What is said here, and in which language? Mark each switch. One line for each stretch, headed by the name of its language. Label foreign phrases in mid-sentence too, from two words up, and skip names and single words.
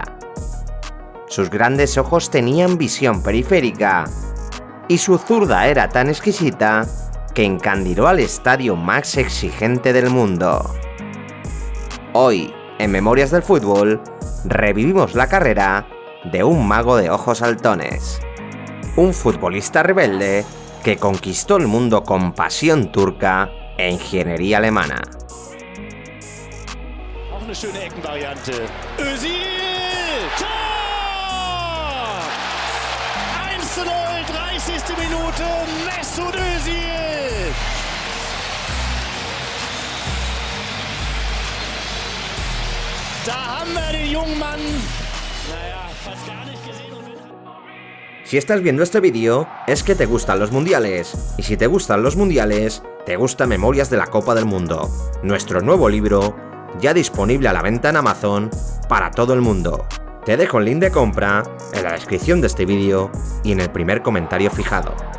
Spanish: Sus grandes ojos tenían visión periférica, y su zurda era tan exquisita que encandiló al estadio más exigente del mundo. Hoy, en Memorias del Fútbol, revivimos la carrera de un mago de ojos saltones, un futbolista rebelde que conquistó el mundo con pasión turca e ingeniería alemana.
German: Auch eine schöne Eckenvariante. Özil! Tor! 1:0, 30. Minute, Mesut Özil! Da haben wir den jungen Mann, fast gar nicht gesehen.
Spanish: Si estás viendo este vídeo, es que te gustan los mundiales, y si te gustan los mundiales, te gusta Memorias de la Copa del Mundo, nuestro nuevo libro, ya disponible a la venta en Amazon para todo el mundo. Te dejo el link de compra en la descripción de este vídeo y en el primer comentario fijado.